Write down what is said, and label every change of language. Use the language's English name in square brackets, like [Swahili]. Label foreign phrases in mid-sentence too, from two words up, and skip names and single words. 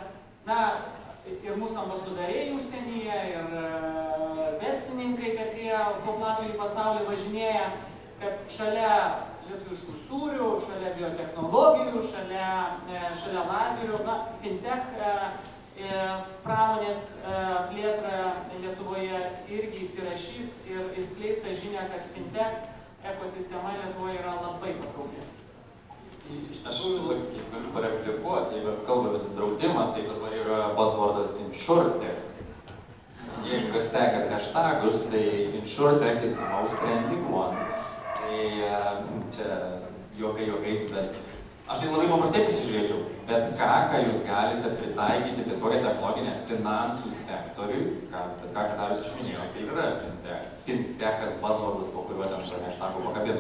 [Lithuanian] ir mūsų ambasadoriai užsienyje, ir verslininkai, kad jie po platų į pasaulį važinėja, kad šalia lietuviškų sūrių, šalia biotechnologijų, šalia lazerių, fintech pramonės plėtra Lietuvoje irgi įsirašys ir įskleista žinia, kad fintech ekosistema Lietuvoje yra labai patraukli. Aš tiesiog galiu pareplikuoti, jeigu kalbame apie draudimą, tai dabar yra buzzwordas InsurTech. Jeigu kas sekat hashtagus, tai [English] InsurTech is the most trending one. [Lithuanian] Tai čia juokais, bet aš tai labai paprastai pasižiūrėčiau, bet ką jūs galite pritaikyti, bet kokią technologinę finansų sektoriui, ką Darius išminėjo, tai yra fintech. Fintechas buzzwordas, po kuriuo ten hashtagų pakabinu.